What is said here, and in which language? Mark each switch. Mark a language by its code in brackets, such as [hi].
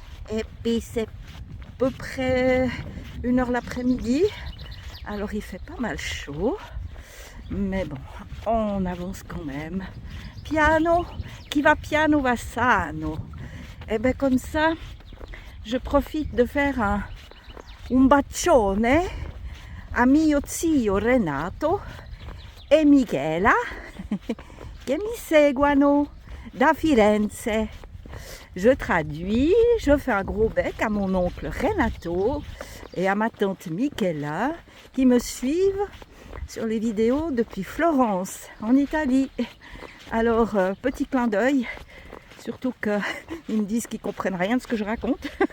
[fr] Et puis c'est à peu près 1h l'après-midi. Alors il fait pas mal chaud. Mais bon, on avance quand même. Piano, qui va piano va sano. Et bien comme ça, je profite de faire [it] un bacione a mio zio Renato e Michela che mi seguono da Firenze. [fr] Je traduis, je fais un gros bec à mon oncle Renato et à ma tante Michela qui me suivent sur les vidéos depuis Florence, en Italie. Alors, petit clin d'œil, surtout qu'ils me disent qu'ils ne comprennent rien de ce que je raconte.